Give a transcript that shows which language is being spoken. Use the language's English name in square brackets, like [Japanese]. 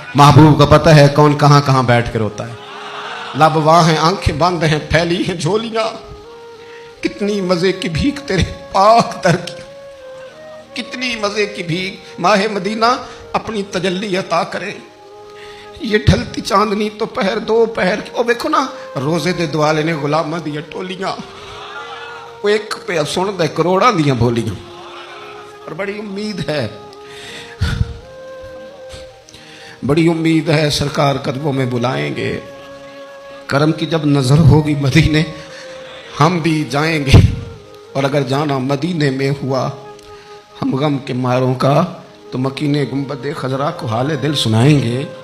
[Urdu] محبوب کا پتہ ہے کون کہاں کہاں بیٹھ کر ہوتا ہے. لب واہ ہیں، آنکھیں بند ہیں، پھیلی ہیں جھولیاں. کتنی مزے کی بھیک تیرے پاک در کی، کتنی مزے کی بھیک. ماہ مدینہ اپنی تجلی عطا کرے. یہ ڈھلتی چاندنی تو پہر 2 پہر کی. [Punjabi] او دیکھو نا روزے دے دوالے نے غلاماں دیا ٹولیاں، وہ ایک پہ سن دے کروڑاں دیاں بولیاں. [Urdu] اور بڑی امید ہے، بڑی امید ہے سرکار قدموں میں بلائیں گے. کرم کی جب نظر ہوگی مدینے ہم بھی جائیں گے. اور اگر جانا مدینے میں ہوا ہم غم کے ماروں کا تو مکین گنبد خضرا کو حال دل سنائیں گے.